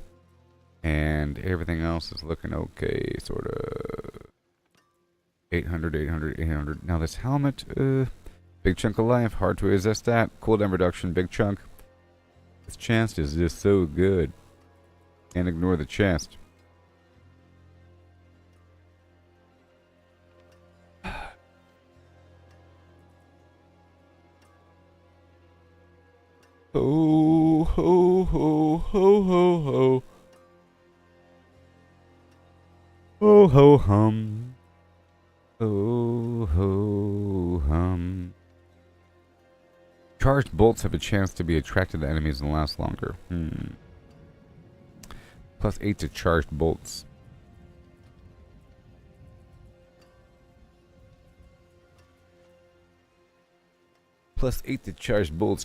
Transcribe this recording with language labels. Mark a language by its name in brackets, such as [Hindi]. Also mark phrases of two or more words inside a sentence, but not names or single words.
[English] And everything else is looking okay, sort of. 800. Now this helmet, big chunk of life, hard to resist that. Cooldown reduction, big chunk. This chest is just so good. Can't ignore the chest. Ho, ho, ho, ho, ho, ho. Ho, ho, hum. Ho, ho, hum. Charged bolts have a chance to be attracted to enemies and last longer. Plus 8 to charged bolts. Plus 8 to charged bolts.